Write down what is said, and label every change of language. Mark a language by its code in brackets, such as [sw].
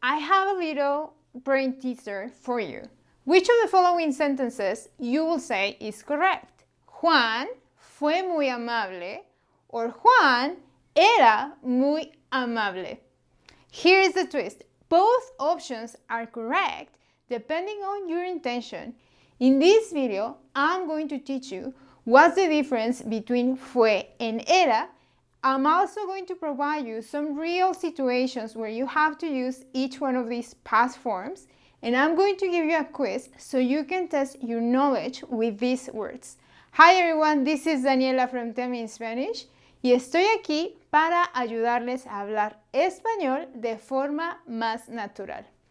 [en] I have a little brain teaser for you. Which of the following sentences you will say is correct? [es] Juan fue muy amable or Juan era muy amable. [en] Here is the twist. Both options are correct depending on your intention. In this video, I'm going to teach you what's the difference between fue and era. I'm also going to provide you some real situations where you have to use each one of these past forms, and I'm going to give you a quiz so you can test your knowledge with these words. Hi everyone, this is Daniela from Tell Me in Spanish [es] y estoy aquí para ayudarles a hablar español de forma más natural.